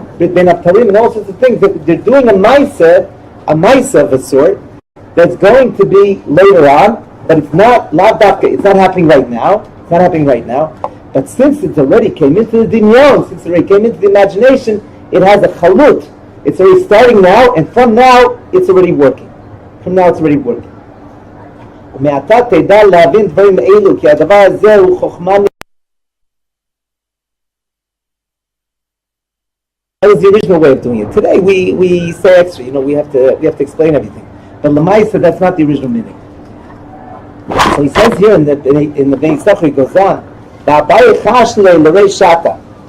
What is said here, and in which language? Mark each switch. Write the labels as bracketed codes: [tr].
[en] Ben Avtarim, and all sorts of things. They're doing a Maisa of a sort that's going to be later on, but it's not it's not happening right now. It's not happening right now. But since it already came into the dinyon, since it already came into the imagination, it has a chalut. It's already starting now, and from now it's already working. From now it's already working. [he] ומעתה תדע להבין דברים אלו, כי הדבר הזה הוא חוכמה. [en] That was the original way of doing it. Today we say extra, we have to explain everything. But Lamaisa, that's not the original meaning. So he says here in the Bnei Yisachar, he goes on, Ba'abai Chashle l'rei shata.